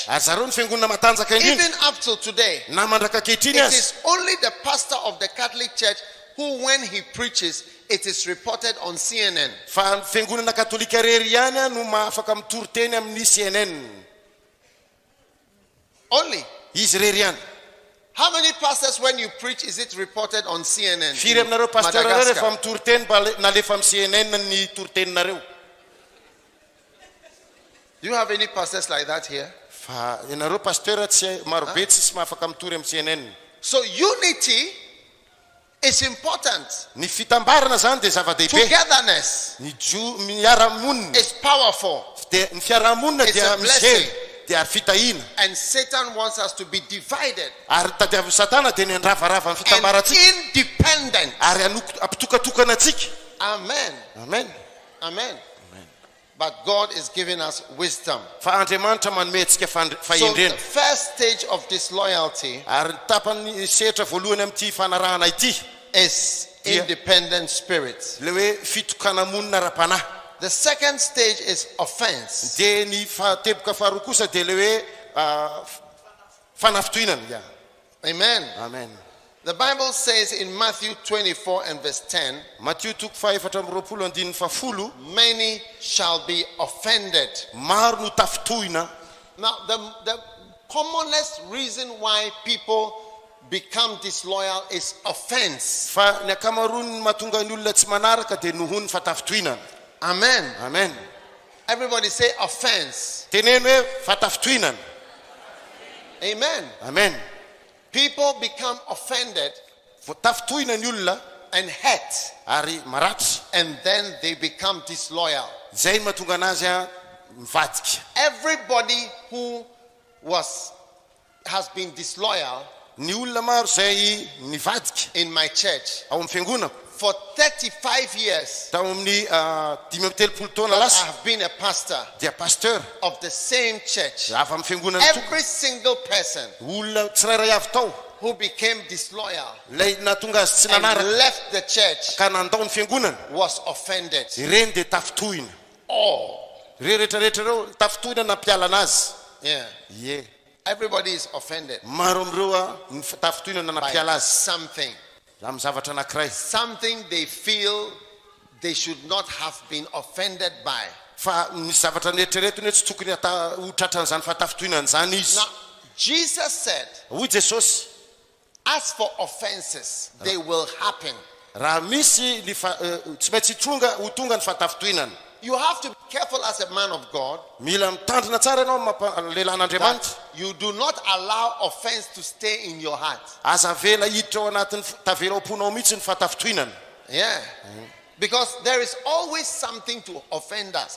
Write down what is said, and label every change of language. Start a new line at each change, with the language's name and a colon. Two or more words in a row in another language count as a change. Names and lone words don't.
Malagasy: Ary zareo ny fiangonana matanjaka indrindra.
English: Even up till today,
Malagasy: Na mandraka kehitriny
English: it
Malagasy: azy.
English: is only the pastor of the Catholic Church who, when he preaches, it is reported on CNN.
Malagasy: Fa fiangonana katolika rery ihany no afaka mitory-teny amin'ny CNN.
English: Only.
Malagasy: Izy rery ihany.
English: How many pastors, when you preach, is it reported on CNN?
Malagasy: Firy aminareo
English: in
Malagasy: pasteur rehefa
English: Madagascar?
Malagasy: mitory-teny mba nalefa amin'ny CNN ny tory-teninareo.
English: Do you have any pastors like that here?
Malagasy: Fa ianareo pasteur tsy marobe tsy mahafaka mitory amin'ny CNN.
English: So unity is important.
Malagasy: Ny fitambarana zany dia zava-dehibe.
English: Togetherness
Malagasy: Ny miara-monina.
English: is powerful.
Malagasy: Dia ny fiaraha-monina
English: It's
Malagasy: dia
English: a blessing.
Malagasy: misy dia ary fitahina.
English: And Satan wants us to be divided
Malagasy: Ary tadiavin'ny satana dia ny andravarava ny
English: and
Malagasy: fitambarantsika.
English: independent.
Malagasy: Ary ampitokatokana antsika. Amen. Amen. Amen.
English: But God is giving us wisdom.
Malagasy: Fa Andriamanitra manome antsika
English: So the
Malagasy: fahendrena.
English: first stage of disloyalty
Malagasy: Ary ny tapany sehatra voalohany amin'ity fanarahana ity
English: is Yeah. independent spirit.
Malagasy: le hoe fitokana monina ara-panahy.
English: The second stage is offense.
Malagasy: Dia ny teboka faharoa kosa dia le hoe fanafitohinana. Ya. Amen. Amen.
English: The Bible says in Matthew 24 and verse 10, Matthew 24:10, many shall be offended.
Malagasy: maro no tafitohina.
English: Now, the commonest reason why people become disloyal is offense.
Malagasy: Fa ny akamaroany mahatonga ny olona tsy manaraka dia nohony fa tafitohinana. Amen. Amen.
English: Everybody say offense.
Malagasy: Teneno hoe fa tafitohinana. Amen. Amen.
English: People become offended
Malagasy: Tafitohina ny olona
English: and hurt,
Malagasy: ary maratra.
English: and then they become disloyal.
Malagasy: Zay mahatonga anazy mivadika.
English: Everybody who has been disloyal
Malagasy: Ny olona maro zay nivadika
English: in my church
Malagasy: ao amin'ny fiangonako
English: for 35 years.
Malagasy: tao amin'ny 5 taona
English: I
Malagasy: lasa
English: have been a pastor
Malagasy: dia pasteur
English: of the same church.
Malagasy: avy amin'ny fiangonana toko.
English: Every single person
Malagasy: Olona tsirairay avy tao
English: who became disloyal
Malagasy: lay nahatonga azy tsy
English: and
Malagasy: nanaraka
English: left the church
Malagasy: ka nandao ny fiangonana.
English: was offended.
Malagasy: Ireny dia tafitohina.
English: Oh,
Malagasy: Rehetrarehetra reo tafitohina nampiala anazy.
English: yeah. Ye. Everybody is offended
Malagasy: Maro amreo ny tafitohina na
English: by
Malagasy: nampiala azy
English: something.
Malagasy: amin'ny zavatra anankiray.
English: Something they feel they should not have been offended by.
Malagasy: Fa ny zavatra nehetrarehetra hoe tsy tokony ho tratran'izany fa tafitohinana zany izy.
English: Now, Jesus said,
Malagasy: Hoy Jesosy,
English: as for offenses, they will happen.
Malagasy: raha misy tsy maintsy tonga ho tonga ny fahatafotoinana.
English: You have to be careful as a man of God.
Malagasy: Mila mitandrina tsara ianao lehilahin'Andriamanitra.
English: That you do not allow offense to stay in your heart.
Malagasy: Aza vela hiditra ao anatin'ny tavela-ponao mihitsy ny fahatafotoinana.
English: Yeah. Because there is always something to offend us.